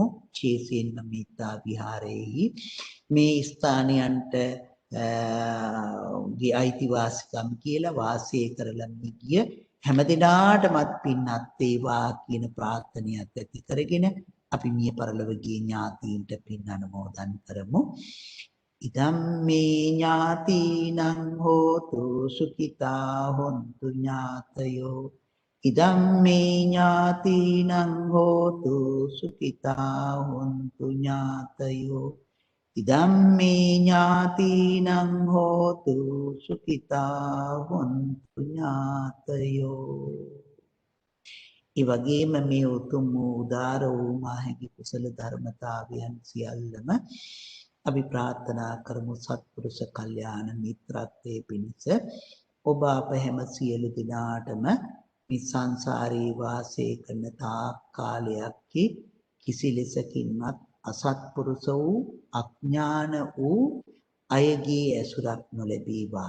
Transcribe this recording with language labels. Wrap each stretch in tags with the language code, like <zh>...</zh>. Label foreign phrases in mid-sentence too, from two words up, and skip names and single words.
<si>විශේෂයෙන්ම මෙත්තා විහාරයේහි මේ ස්ථානයන්ට ගේ අයිතිවාසිකම් කියලා වාසය කරලා ගිය හැමදිනාටමත් පින්වත් වේවා කියන ප්‍රාර්ථනාවත් ඇති කරගෙන අපි මිය පරලොව ගිය ඥාතීන්ට පින් අනුමෝදන් කරමු.</si> <pi>ඉදම්මේ ඥාතීනං හෝතු සුඛිතා හොන්තු ඥාතයෝ. ඉදම්මේ ඥාතීනං හෝතු සුඛිතා හොන්තු ඥාතයෝ. ඉදම්මේ ඥාතිනං හෝතු සුඛිතා හොන්තු ඥාතයෝ.</pi> <si>ඒ වගේම මේ උතුම් වූ උදාර වූ මාහැකි කුසල ධර්මතාවයන් සියල්ලම අපි ප්‍රාර්ථනා කරමු සත්පුරුෂ කල්යාණ මිත්‍රත්වයේ පිණිස ඔබ අප හැම සියලු දෙනාටම මේ සංසාරේ වාසය කරන තාක් කාලයක් කිසි ලෙසකින්වත් අසත්පුරුෂ වූ අඥාන වූ අයගේ ඇසුරක් නොලැබේවා.</si>